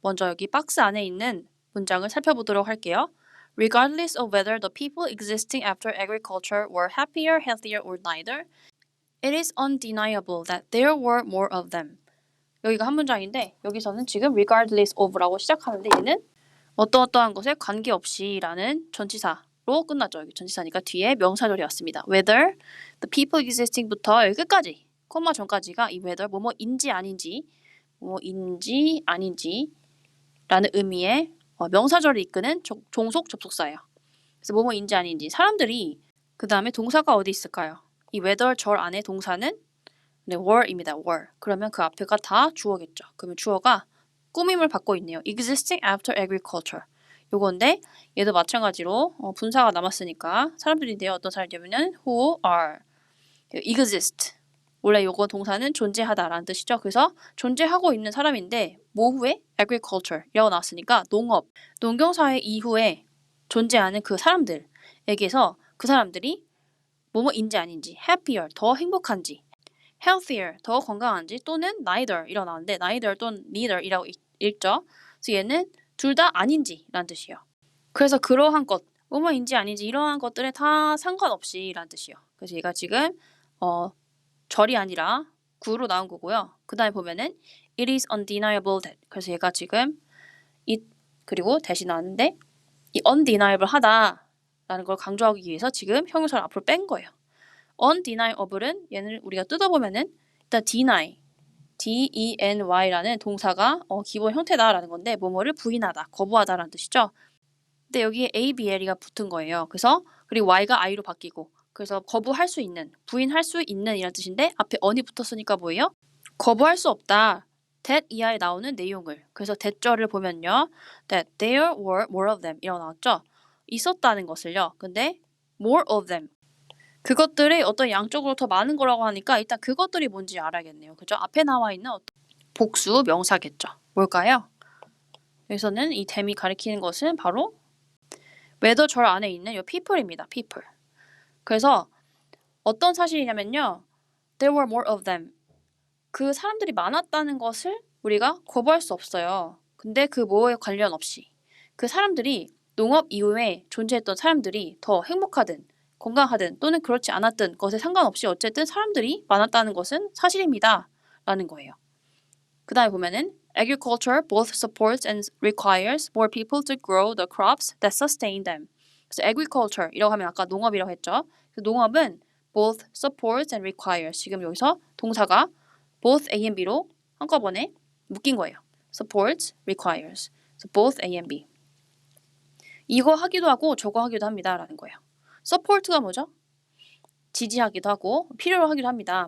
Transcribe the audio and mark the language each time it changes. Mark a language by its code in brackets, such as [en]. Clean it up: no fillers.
[ko] 먼저 여기 박스 안에 있는 문장을 살펴보도록 할게요. [en] Regardless of whether the people existing after agriculture were happier, healthier, or neither, it is undeniable that there were more of them. [ko] 여기가 한 문장인데 여기서는 지금 regardless of라고 시작하는데 얘는 어떠어떠한 것에 관계없이 라는 전치사로 끝났죠. 여기 전치사니까 뒤에 명사절이 왔습니다. [en] Whether the people existing [ko] 부터 여기 끝까지 콤마 전까지가 이 whether 뭐뭐인지 아닌지 뭐인지 아닌지 라는 의미의 명사절을 이끄는 종속 접속사예요. 그래서 뭐뭐인지 아닌지 사람들이 그 다음에 동사가 어디 있을까요? 이 whether 절 안에 동사는 네, were입니다. [en] were. [ko] 그러면 그 앞에가 다 주어겠죠. 그러면 주어가 꾸밈을 받고 있네요. [en] existing after agriculture. [ko] 요건데 얘도 마찬가지로 분사가 남았으니까 사람들인데요. 어떤 사람이냐면 [en] who are exist. [ko] 원래 요거 동사는 존재하다라는 뜻이죠. 그래서 존재하고 있는 사람인데 뭐 후에 agriculture이라고 나왔으니까 농업, 농경사회 이후에 존재하는 그 사람들에게서 그 사람들이 뭐뭐인지 아닌지 happier, 더 행복한지 healthier, 더 건강한지 또는 neither 이라고 나왔는데 neither 또는 neither이라고 읽죠. 그래서 얘는 둘 다 아닌지라는 뜻이에요. 그래서 그러한 것, 뭐뭐인지 아닌지 이러한 것들에 다 상관없이 라는 뜻이에요. 그래서 얘가 지금 절이 아니라 구로 나온 거고요. 그 다음에 보면은 [en] it is undeniable that. [ko] 그래서 얘가 지금 it 그리고 대신 나왔는데 이 undeniable 하다라는 걸 강조하기 위해서 지금 형용사를 앞으로 뺀 거예요. undeniable은 얘는 우리가 뜯어보면은 일단 deny, D-E-N-Y라는 동사가 기본 형태다라는 건데 뭐뭐를 부인하다, 거부하다라는 뜻이죠. 근데 여기에 A-B-L이가 붙은 거예요. 그래서 그리고 Y가 I로 바뀌고 그래서 거부할 수 있는, 부인할 수 있는 이란 뜻인데 앞에 on이 붙었으니까 뭐예요? 거부할 수 없다. that 이하에 나오는 내용을. 그래서 that절을 보면요. [en] that there were more of them [ko] 이라고 나왔죠. 있었다는 것을요. 근데 [en] more of them. [ko] 그것들이 어떤 양쪽으로 더 많은 거라고 하니까 일단 그것들이 뭔지 알아야겠네요. 그죠? 앞에 나와 있는 복수 명사겠죠. 뭘까요? 여기서는 이 them이 가리키는 것은 바로 whether 절 안에 있는 이 people입니다. [en] people. [ko] 그래서 어떤 사실이냐면요. [en] There were more of them. [ko] 그 사람들이 많았다는 것을 우리가 거부할 수 없어요. 근데 그 뭐에 관련 없이 그 사람들이 농업 이후에 존재했던 사람들이 더 행복하든 건강하든 또는 그렇지 않았든 것에 상관없이 어쨌든 사람들이 많았다는 것은 사실입니다. 라는 거예요. 그 다음에 보면은 [en] Agriculture both supports and requires more people to grow the crops that sustain them. [ko] 그래서 agriculture이라고 하면 아까 농업이라고 했죠. 농업은 [en] both supports and requires. [ko] 지금 여기서 동사가 both A and B로 한꺼번에 묶인 거예요. [en] supports, requires. So both A and B. [ko] 이거 하기도 하고 저거 하기도 합니다. 라는 거예요. support가 뭐죠? 지지하기도 하고 필요로 하기도 합니다.